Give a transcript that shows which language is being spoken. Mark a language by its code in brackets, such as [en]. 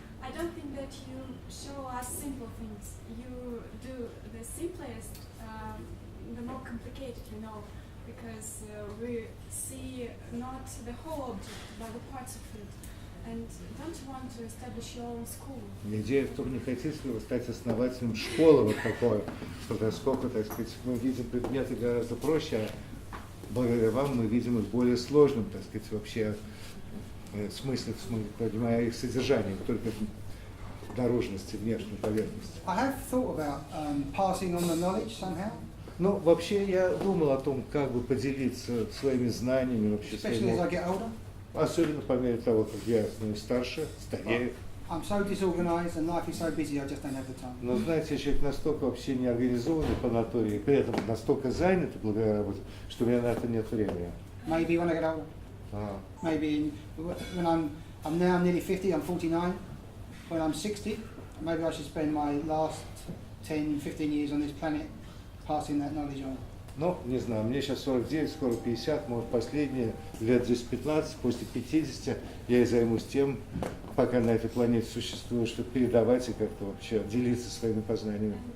[en] I don't think that you show us simple things. You do the simplest, the more complicated, because we see not the whole object, but the parts of it. And don't you want to establish your own school? [ru] Идея в том, не хотите ли вы стать основателем школы вот такой, поскольку, так сказать, мы видим предметы гораздо проще, а благодаря вам мы видим их более сложным, так сказать, вообще смысле, понимая их содержание, только наружности, внешней поверхности. [en] I have thought about passing on the knowledge somehow. [ru] Ну, вообще я думал о том, как бы поделиться своими знаниями вообще. [en] Especially as I get older. [ru] Особенно по мере того, как я становлюсь старше, старею. [en] I'm so disorganized and life is so busy, I just don't have the time. [ru] Но знаете, я человек настолько вообще неорганизованный по натуре, и при этом настолько занят благодаря работе, что у меня на это нет времени. [en] Maybe when I get older. Maybe when I'm now nearly 50, I'm 49. When I'm 60, maybe I should spend my last 10, 15 years on this planet passing that knowledge on. [ru] Ну, не знаю, мне сейчас 49, скоро 50, может последние лет 10-15, после 50 я и займусь тем, пока на этой планете существую, чтобы передавать и как-то вообще делиться своими познаниями.